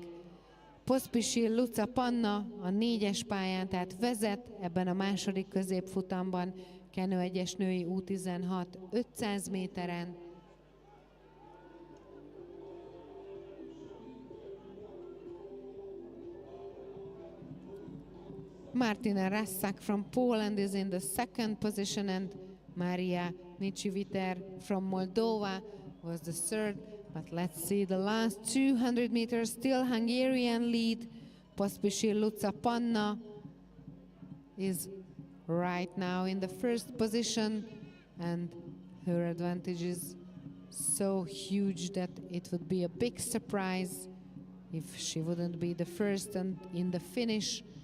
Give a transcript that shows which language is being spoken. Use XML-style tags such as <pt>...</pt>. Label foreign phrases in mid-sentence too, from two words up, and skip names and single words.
<hu>Pospisil Luca Panna a 4-es pályán, tehát vezet ebben a második középfutamban, Kenu 1-es női U16 500 méteren.</hu> <en>Martina Rassak from Poland is in the second position, and Maria Niciu-Viter from Moldova was the third. But let's see the last 200 meters, still Hungarian lead. Pospisil Luca Panna is right now in the first position, and her advantage is so huge that it would be a big surprise if she wouldn't be the first and in the finish.</en>